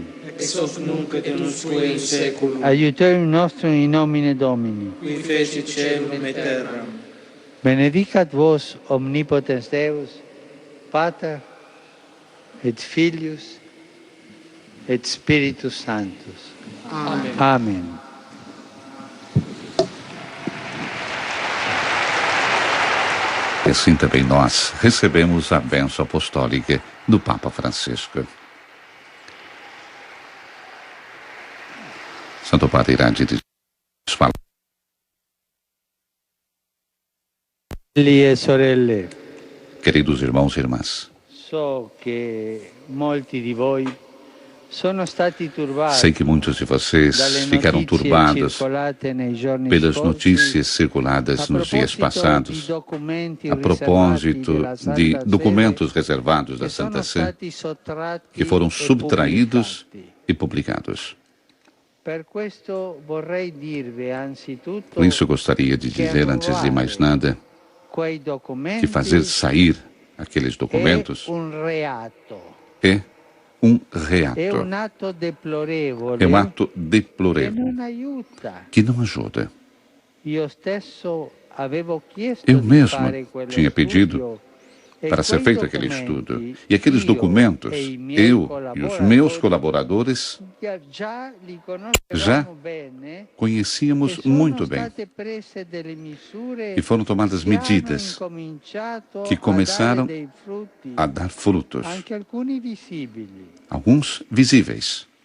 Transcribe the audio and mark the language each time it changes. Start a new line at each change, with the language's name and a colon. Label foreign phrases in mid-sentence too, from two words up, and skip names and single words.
Latin: Ex hoc nunc et in usque in saeculum. aiutorium nostrum in nomine Domini. Qui fecit caelum et terram. Benedicat vos omnipotens Deus, Pater et Filius et Spiritus Sanctus. Amen. Amen.
Portuguese: E assim também nós recebemos a bênção apostólica do Papa Francisco. Santo Padre irá dirigir as palavras.
Italian: Fratelli e sorelle,
Portuguese: Queridos irmãos e irmãs,
Italian: so che molti di voi sono stati turbati
Portuguese: sei que muitos de vocês
Italian: dalle
Portuguese: ficaram
Italian: notizie
Portuguese: turbados
Italian: circolate nei giorni
Portuguese: pelas
Italian: scorsi
Portuguese: notícias circuladas
Italian: a
Portuguese: nos dias
Italian: proposito
Portuguese: passados
Italian: di documenti
Portuguese: a propósito
Italian: riservati della Santa
Portuguese: de
Italian: Sede
Portuguese: documentos reservados da
Italian: che sono
Portuguese: Santa Sé
Italian: stati sottratti
Portuguese: que foram
Italian: e
Portuguese: subtraídos
Italian: pubblicati.
Portuguese: e publicados.
Italian: Per questo vorrei dirvi anzitutto
Portuguese: Por isso gostaria de dizer, antes de mais nada,
Italian: quei documenti
Portuguese: que fazer sair aqueles documentos
Italian: è un reato,
Portuguese: é um
Italian: è
Portuguese: reato,
Italian: un atto deplorevole
Portuguese: é um ato
Italian: che
Portuguese: deplorável,
Italian: non aiuta.
Portuguese: que não ajuda.
Italian: Io stesso avevo chiesto
Portuguese: Eu
Italian: di
Portuguese: mesmo
Italian: fare quello
Portuguese: tinha pedido
Italian: studio e
Portuguese: para ser
Italian: quei
Portuguese: feito aquele
Italian: documenti
Portuguese: estudo. E aqueles
Italian: io
Portuguese: documentos,
Italian: e i miei
Portuguese: eu e os meus
Italian: collaboratori
Portuguese: colaboradores
Italian: già li
Portuguese: já
Italian: conoscevamo bene
Portuguese: conhecíamos
Italian: e sono
Portuguese: muito bem.
Italian: state prese delle misure
Portuguese: E foram tomadas
Italian: che hanno
Portuguese: medidas
Italian: incominciato
Portuguese: que
Italian: a
Portuguese: começaram
Italian: dare dei frutti,
Portuguese: a dar frutos,
Italian: anche alcuni visibili.
Portuguese: alguns visíveis.